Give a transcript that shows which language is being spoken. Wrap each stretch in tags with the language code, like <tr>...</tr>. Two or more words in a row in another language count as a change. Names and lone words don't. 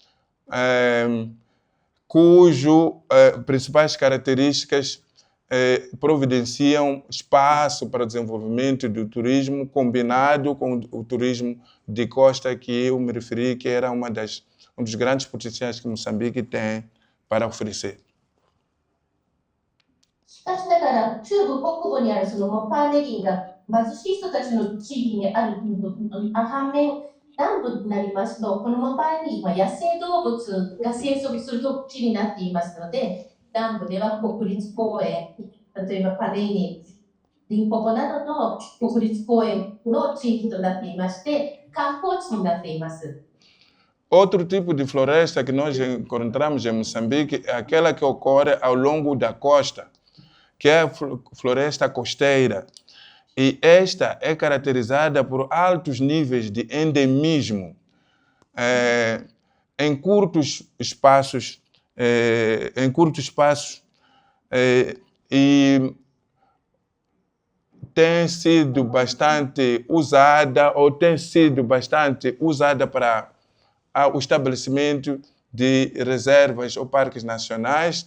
<pt>cujo principais características providenciam espaço para o desenvolvimento do turismo combinado com o turismo de costa que eu me referi, que era um dos grandes potenciais que Moçambique tem para oferecer.</pt> <ja>しかしながら、中部北部にあるそのモパーネ林が貧しい人たちの地域にある反面、南部になりますと、このモパーネ林は野生動物が生息する地になっていますので、南部では国立公園、例えばパネーニ、リンポポなどの国立公園の地域となっていまして、観光地になっています。</ja> <pt>Outro tipo de floresta que nós encontramos em Moçambique é aquela que ocorre ao longo da costa, que é a floresta costeira. E esta é caracterizada por altos níveis de endemismo em curtos espaços, e tem sido bastante usada para o estabelecimento de reservas ou parques nacionais.</pt>